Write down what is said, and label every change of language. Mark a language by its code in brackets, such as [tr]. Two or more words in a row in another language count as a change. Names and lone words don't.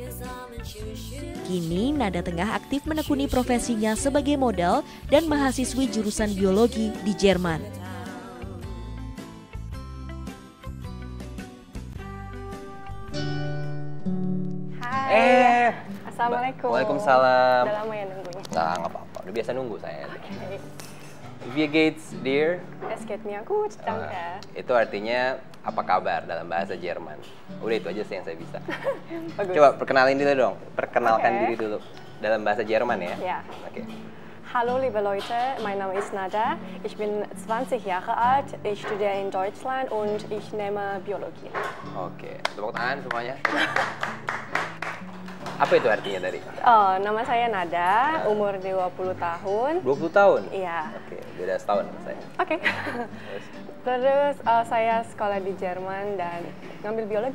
[id] Kini Nada tengah aktif menekuni profesinya sebagai model dan mahasiswi jurusan biologi di Jerman. Hai. Assalamualaikum. Waalaikumsalam. Udah lama ya nunggunya? Nggak apa-apa, udah biasa nunggu saya. [de] Wie geht's dir? Es geht mir gut, danke. [id] Itu artinya apa kabar dalam bahasa Jerman. Udah itu aja sih yang saya bisa. Bagus. Coba perkenalin dulu dong. Perkenalkan Oke. diri dulu dalam bahasa Jerman ya. [de] Ja. [id] Oke. [de] Hallo liebe Leute, mein Name ist Nada. Ich bin 20 Jahre alt, ich studiere in Deutschland und ich nehme Biologie. [id] Oke. Tepuk tangan semuanya. Apa itu artinya tadi? Oh, nama saya Nada, umur 20 tahun. 20 tahun? Iya. Oke, beda setahun sama saya. Oke. Terus saya sekolah di Jerman dan ngambil biologi.